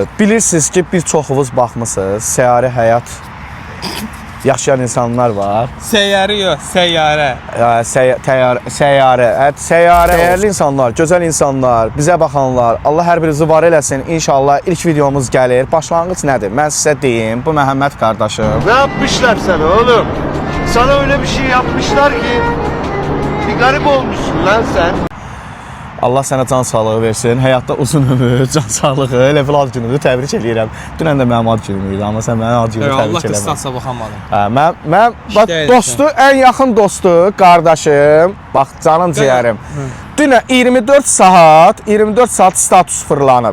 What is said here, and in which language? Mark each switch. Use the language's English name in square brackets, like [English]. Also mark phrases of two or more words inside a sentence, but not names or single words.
[Azerbaijani] Bilirsiniz ki, bir çoxunuz baxmısınız, səyyarə həyat yaşayan insanlar var. Səyyarə yox, səyyarə. Səyyarə, dəyərli insanlar, gözəl insanlar, bizə baxanlar, Allah hər birinizi var eləsin. İnşallah ilk videomuz gəlir. Başlanğıc nədir? Mən sizə deyim, bu Məhəmməd qardaşım. [Turkish] Ne yapmışlar sana oğlum? Sana öyle bir şey yapmışlar ki bir garip olmuşsun lan sen. [Azerbaijani] Allah sənə can sağlığı versin. Həyatda uzun ömür, can sağlığı. Elə bil ad günüdür, təbrik eləyirəm. Dünən də mənim ad günüm idi, amma sən mənim ad günümü Allah təbrik eləmədin. qıstansa baxamadım. Hə, mən bax İşte dostu, ən yaxın dostu, qardaşım, bax canım ciyərim. Dünən 24 saat status fırlanıb.